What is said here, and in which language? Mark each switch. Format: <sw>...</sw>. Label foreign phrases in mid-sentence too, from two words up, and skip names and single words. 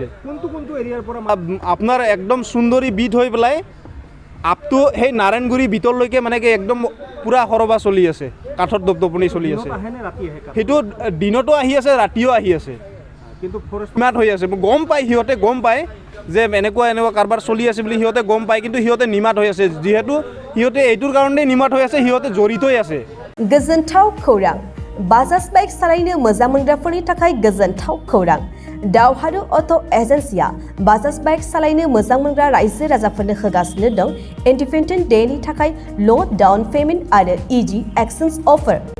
<as>কোনটো এৰিয়াৰ পৰা আপোনাৰ একদম সুন্দৰী বিট হৈ পেলাই আপটো সেই নাৰায়ণগুৰি বিটলৈকে মানে কি একদম পূৰা সৰবাহ চলি আছে, কাঠৰ দপদপনি চলি আছে। সেইটো দিনতো আহি আছে ৰাতিও আহি আছে, কিন্তু ফৰেষ্টমেণ্ট হৈ আছে। সিহঁতে গম পায় যে এনেকুৱা কাৰবাৰ চলি আছে বুলি সিহঁতে গম পায়, কিন্তু সিহঁতে নিমাত হৈ আছে। যিহেতু সিহঁতে এইটোৰ কাৰণেই নিমাত হৈ আছে, সিহঁতে জড়িতই আছে।</as> <brx>गोजोनथाव खौरां बाजाज बाइक सालायनो मोजां मोनग्राफोरनि थाखाय गोजोनथाव खौरां। दावहारु अट' एजेन्सिया बाजाज बाइक सालायनो मोजां मोनग्रा रायजो राजाफोरनो होगासिनो दं इन्डिपेन्डेन्ट डेनि थाखाय</brx> <en>low down payment</en> <brx>आरो</brx> <en>easy exchange offer.</en>